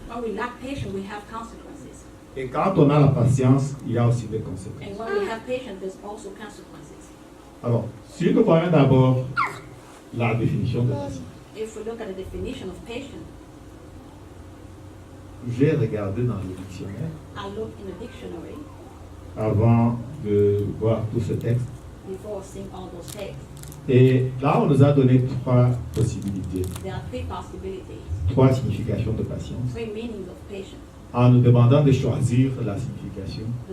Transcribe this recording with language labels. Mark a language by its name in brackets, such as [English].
[English] When we lack patience, we have consequences. [French] Et quand on a la patience, il y a aussi des conséquences. [English] And when we have patience, there's also consequences. [French] Alors, si nous voyons d'abord la définition de patience, [English] If we look at the definition of patience, [French] j'ai regardé dans le dictionnaire [English] I look in the dictionary [French] avant de voir tout ce texte. [English] before seeing all those texts. [French] Et là, on nous a donné trois possibilités, [English] There are three possibilities, [French] trois significations de patience, [English] three meanings of patience. [French] en nous demandant de choisir la signification